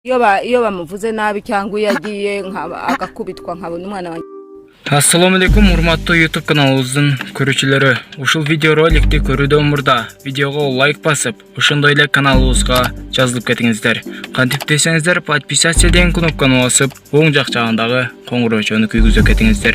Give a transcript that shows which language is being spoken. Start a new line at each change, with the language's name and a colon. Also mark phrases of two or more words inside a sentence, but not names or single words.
Kinyarwanda: Iyo bamuvuze nabi cyangwa yagiye agakubitwa nkabona umwana wanjye.
Arabic: السلام عليكم,
Kyrgyz: урматтуу YouTube каналыбыздын көрүүчүлөрү. Ушул видеороликти көрүүдөн мурда видеого лайк басып, ошондой эле каналыбызга жазылып кетиңиздер. Кантип десеңиздер, подписаться деген кнопканы басып, оң жак жагындагы коңгуроочону күйгүзүп кетиңиздер.